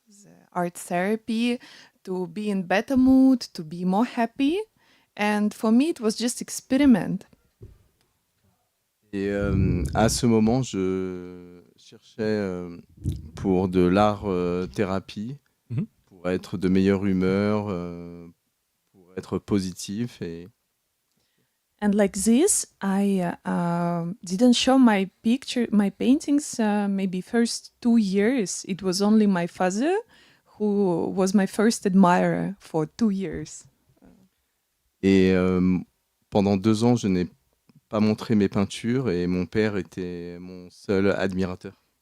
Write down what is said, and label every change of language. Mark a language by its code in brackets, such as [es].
[en] The art therapy to be in better mood, to be more happy. And for me, it was just experiment. [fr] Et à ce moment, je cherchais pour de l'art thérapie, Mhm. pour être de meilleure humeur, pour être positif. Et [en] And like this, I didn't show my paintings, maybe first 2 years. It was only my father who was my first admirer for 2 years. [fr] Et pendant 2 ans, je n'ai pas montré mes peintures et mon père était mon seul admirateur.